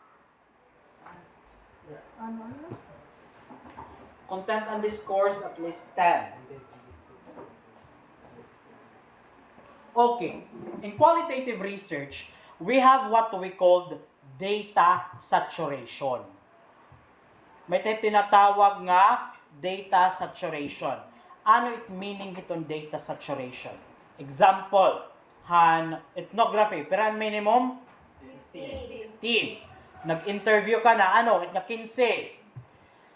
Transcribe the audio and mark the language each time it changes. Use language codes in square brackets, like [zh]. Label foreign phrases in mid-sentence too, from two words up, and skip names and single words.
[war] Ano? [en] Content and discourse, at least 10. Okay. In qualitative research, we have what we called data saturation. [war] May tinatawag nga [en] data saturation. [war] Ano it meaning itong [en] data saturation? [war] Example, ethnography, pero ang minimum? 15. Nag-interview ka na, nga 15.